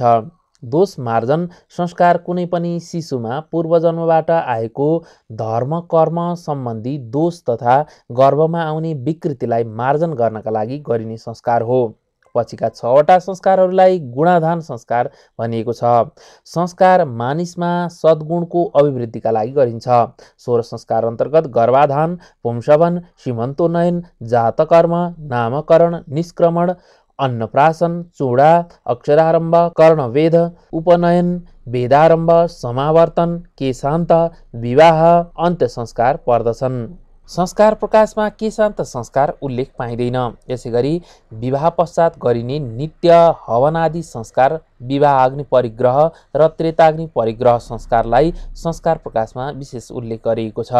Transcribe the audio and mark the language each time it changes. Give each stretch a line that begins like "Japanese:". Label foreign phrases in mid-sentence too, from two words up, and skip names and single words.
Nepali: दोष मार्जन संस्कार कुनै पनि शिशुमा पूर्वजन्मबाट आएको धर्म कर्म सम्बन्धी दोष तथा गर्भमा आउने विकृतिलाई मार्जन गर्नका लागि गरिने संस्कार हो। पछिका 6 वटा संस्कारहरूलाई गुणाधान संस्कार भनिएको छ। संस्कार मानिसमा सद्गुणको अभिवृद्धिका लागि गरिन्छ। 16 संस्कार अन्तर्गत गर्भाधान, पुंसवन, सीमन्तोन्नयन, जातकर्म, नामकरण, निष्क्रमण, अन्नप्राशन, चूडा, अक्षरारम्भ, कर्णवेद, उपनयन, वेदारम्भ, समावर्तन, केशान्त, विवाह, अन्त्य संस्कार पर्दछन्। संस्कार प्रकाशमा केशान्त संस्कार उल्लेख पाइँदैन। यसैगरी विवाह पश्चात गरिने नित्य हवनादि संस्कार, विवाह अग्नि परिग्रह र त्रेताग्नि परिग्रह संस्कारलाई संस्कार प्रकाशमा विशेष उल्लेख गरिएको छ।